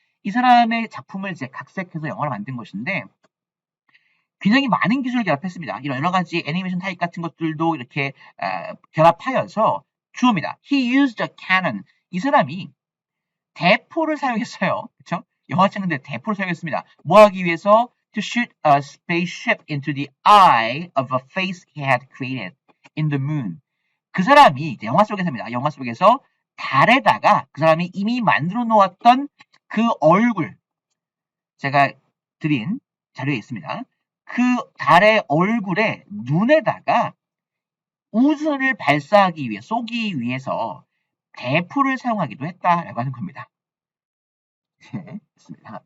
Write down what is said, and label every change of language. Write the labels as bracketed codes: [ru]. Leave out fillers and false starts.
[ko] 이 사람의 작품을 이제 각색해서 영화로 만든 것인데 굉장히 많은 기술을 결합했습니다. 이런 여러 가지 애니메이션 타입 같은 것들도 이렇게 결합하여서 주어입니다. [en] He used a cannon. [ko] 이 사람이 대포를 사용했어요. 그렇죠? 영화 찍는데 대포를 사용했습니다. 뭐 하기 위해서? [en] To shoot a spaceship into the eye of a face he had created in the moon. [ko] 그 사람이 영화 속에서입니다. 영화 속에서 달에다가 그 사람이 이미 만들어 놓았던 그 얼굴, 제가 드린 자료에 있습니다. 그 달의 얼굴에 눈에다가 우주선을 발사하기 위해 쏘기 위해서 대포를 사용하기도 했다라고 하는 겁니다. 네, 있습니다.